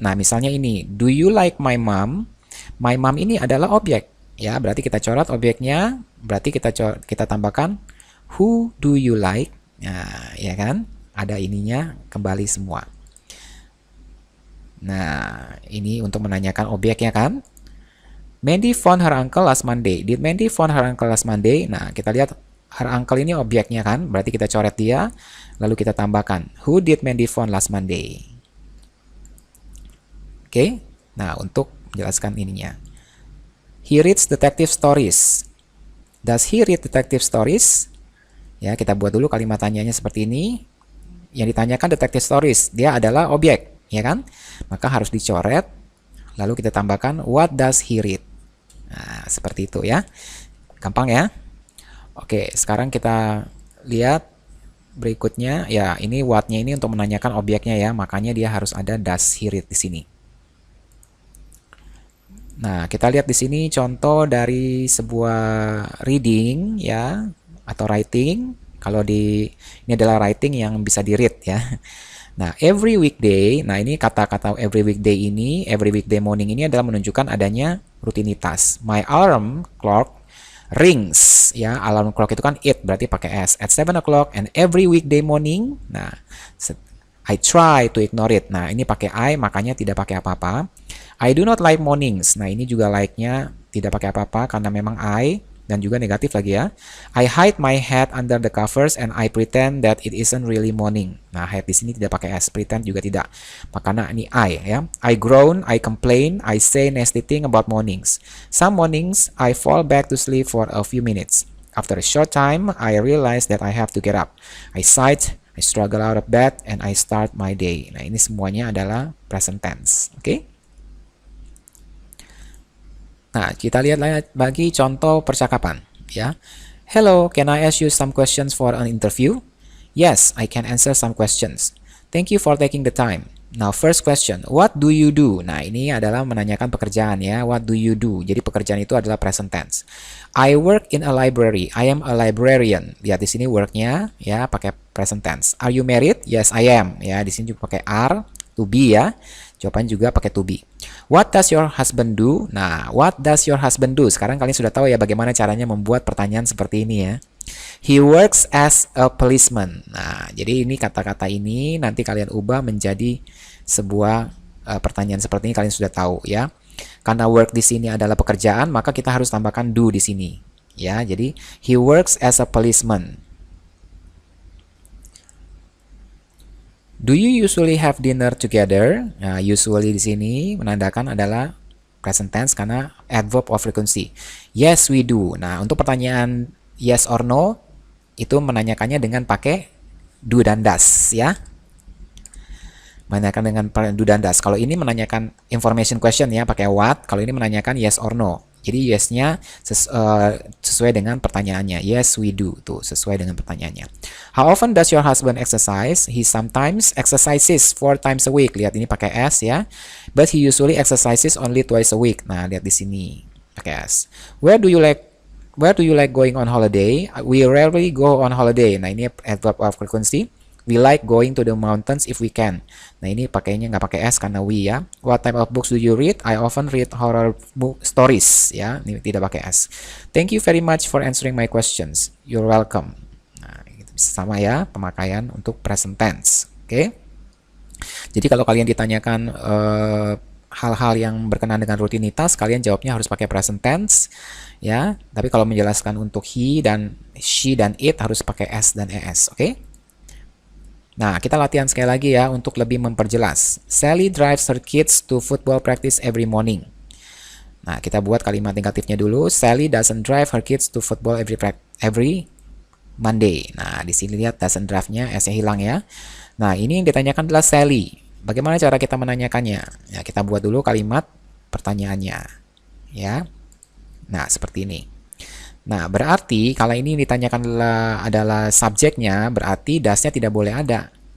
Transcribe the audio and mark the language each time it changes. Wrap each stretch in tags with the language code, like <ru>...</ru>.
<id>Nah, misalnya ini, do you like my mom? My mom ini adalah objek. Ya, berarti kita coret objeknya, berarti kita tambahkan who do you like? Nah, ya kan? Ada ininya kembali semua. Nah, ini untuk menanyakan objeknya kan?</id> <en>Mandy phone her uncle last Monday. Did Mandy phone her uncle last Monday?</en> <id>Nah, kita lihat her uncle ini objeknya kan? Berarti kita coret dia, lalu kita tambahkan who did Mandy phone last Monday? Oke. Nah, untuk menjelaskan ininya.</id> <en>He reads detective stories. Does he read detective stories?</en> <id>Ya, kita buat dulu kalimat tanyanya seperti ini. Yang ditanyakan detective stories, dia adalah objek, ya kan? Maka harus dicoret. Lalu kita tambahkan what does he read? Nah, seperti itu ya. Gampang ya? Oke, sekarang kita lihat berikutnya. Ya, ini what-nya ini untuk menanyakan objeknya ya. Makanya dia harus ada does he read di sini. Nah, kita lihat di sini contoh dari sebuah reading ya, atau writing. Kalau ini adalah writing yang bisa di-read ya. Nah, every weekday, nah ini kata-kata every weekday ini, every weekday morning ini adalah menunjukkan adanya rutinitas. My alarm clock rings ya, alarm clock itu kan it, berarti pakai s.</id> <en>At 7 o'clock and every weekday morning. Nah, I try to ignore it.</en> <id>Nah, ini pakai I, makanya tidak pakai apa-apa. I do not like mornings. Nah, ini juga like-nya tidak pakai apa-apa karena memang I, dan juga negatif lagi ya.</id> <en>I hide my head under the covers and I pretend that it isn't really morning.</en> <id>Nah, hide di sini tidak pakai s, pretend juga tidak. Makanya ini I ya.</id> <en>I groan, I complain, I say nasty thing about mornings. Some mornings I fall back to sleep for a few minutes. After a short time, I realize that I have to get up. I sigh, I struggle out of bed, and I start my day.</en> <id>Nah, ini semuanya adalah present tense. Oke? Nah, kita lihat lagi contoh percakapan. Ya.</id> <en>Hello, can I ask you some questions for an interview? Yes, I can answer some questions. Thank you for taking the time. Now, first question, what do you do?</en> <id>Nah, ini adalah menanyakan pekerjaan ya. What do you do? Jadi pekerjaan itu adalah present tense.</id> <en>I work in a library. I am a librarian. Lihat di sini work-nya ya pakai present tense. Are you married? Yes, I am.</en> <id>Ya, di sini juga pakai are, to be ya. Jawaban juga pakai to be.</id> <en>What does your husband do? Nah, what does your husband do?</en> <id>Sekarang kalian sudah tahu ya bagaimana caranya membuat pertanyaan seperti ini ya. He works as a policeman. Nah, jadi ini kata-kata ini nanti kalian ubah menjadi sebuah pertanyaan seperti ini, kalian sudah tahu ya. Karena work di sini adalah pekerjaan, maka kita harus tambahkan do di sini.</id> <en>Ya, jadi he works as a policeman. Do you usually have dinner together? Nah, usually di sini menandakan adalah</en> <id>present tense karena adverb of frequency.</id> <en>Yes, we do.</en> <id>Nah, untuk pertanyaan yes or no, itu menanyakannya dengan pakai do dan does, ya. Menanyakan dengan do dan does. Kalau ini menanyakan information question ya, pakai what. Kalau ini menanyakan yes or no. Jadi yes-nya sesuai dengan pertanyaannya. Yes, we do. Tuh, sesuai dengan pertanyaannya.</id> <en>How often does your husband exercise? He sometimes exercises 4 times a week. Lihat ini pakai S ya. But he usually exercises only twice a week. Nah, lihat di sini pakai S. Where do you like going on holiday? We rarely go on holiday. Nah, ini adverb of frequency. We like going to the mountains if we can.</en> <id>Nah, ini pakainya nggak pakai S karena we ya.</id> <en>What type of books do you read? I often read horror book stories ya. Ini tidak pakai S. Thank you very much for answering my questions. You're welcome.</en> <id>Nah, itu bisa sama ya pemakaian untuk present tense. Oke. Jadi kalau kalian ditanyakan hal-hal yang berkenaan dengan rutinitas, kalian jawabnya harus pakai present tense ya. Tapi kalau menjelaskan untuk he dan she dan it harus pakai S dan ES. Oke. Nah, kita latihan sekali lagi ya untuk lebih memperjelas.</id> <en>Sally drives her kids to football practice every morning. Nah, kita buat kalimat negatifnya dulu. Sally doesn't drive her kids to football every Monday.</en> <id>Nah, di sini lihat doesn't drive-nya S-nya hilang ya. Nah, ini yang ditanyakan adalah Sally. Bagaimana cara kita menanyakannya? Ya, kita buat dulu kalimat pertanyaannya. Ya. Nah, seperti ini. Nah, berarti kalau ini ditanyakan adalah subjeknya, berarti das-nya tidak boleh ada.</id>